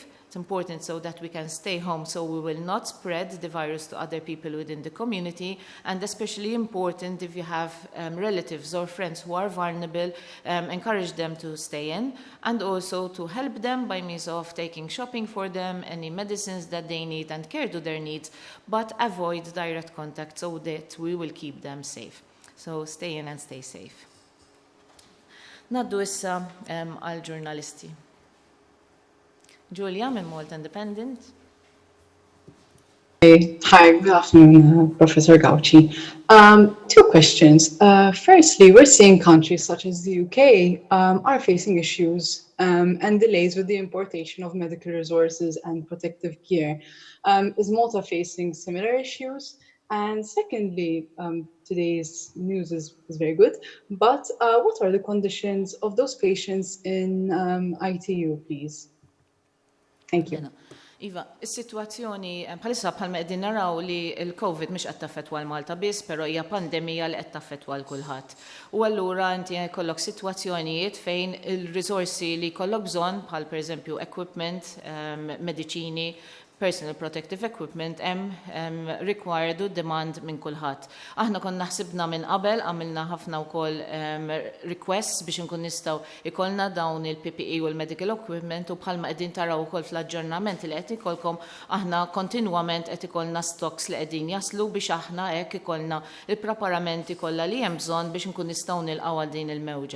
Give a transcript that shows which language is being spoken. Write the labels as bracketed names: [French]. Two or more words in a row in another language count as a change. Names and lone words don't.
[English] It's important so that we can stay home so we will not spread the virus to other people within the community, and especially important if you have relatives or friends who are vulnerable, encourage them to stay in, and also to help them by means of taking shopping for them, any medicines that they need, and care to their needs, but avoid direct contact so that we will keep them safe. So stay in and stay safe. [Maltese] Naddu issa għal-ġurnalisti. Julia, minn Malta Independent. [English] Hi, good afternoon, Professor Gauci. Two questions. Firstly, we're seeing countries such as the UK are facing issues and delays with the importation of medical resources and protective gear. Is Malta facing similar issues? And secondly, today's news is very good, but what are the conditions of those patients in ITU, please? Thank you. [Maltese] Iva, is-sitwazzjoni bħalissa bħalma qegħdin naraw li l-COVID mhix qed taffettwa l-Malta biss, però hija pandemija li qed taffettwa l kulħadd. U allura inti jkollok sitwazzjonijiet fejn il-risorsi li jkollok bżonn bħal pereżempju equipment, mediċini, [English] personal protective equipment required u demand [Maltese] minn kulħadd. Aħna konna ħsibna minn qabel, għamilna ħafna wkoll requests biex inkun nistgħu ikollna dawn il-PPE u l- [English] medical equipment, [Maltese] u bħalma qegħdin taraw ukoll fl-aġġornament li qed ikolkom aħna kontinwament qed ikollna stocks li qegħdin jaslu biex aħna hekk ikollna il-preparamenti kollha li hemm bżonn biex inkun nistgħu nilqgħu għal din il-mewġa.